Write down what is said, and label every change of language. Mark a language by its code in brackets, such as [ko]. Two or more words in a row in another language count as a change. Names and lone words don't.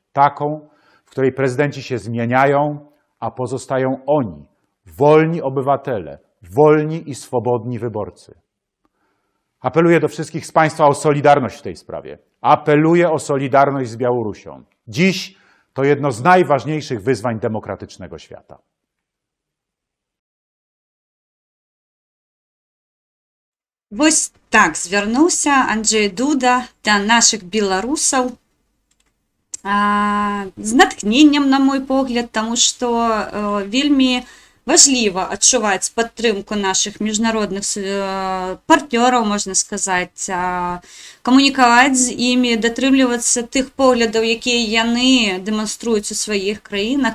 [pl] Taką, w której prezydenci się zmieniają, a pozostają oni, wolni obywatele, wolni i swobodni wyborcy. Apeluję do wszystkich z Państwa o solidarność w tej sprawie. Apeluję o solidarność z Białorusią. Dziś to jedno z najważniejszych wyzwań demokratycznego świata. [be] Вось так звярнуўся Анджэй Дуда да нашых беларусаў з натхненнем, на мой погляд, таму што вельмі важліва адчуваць падтрымку нашых міжнародных партнёраў, можна сказаць, камунікаваць з імі, датрымлівацца тых поглядаў, якія яны дэманструюць у сваіх краінах.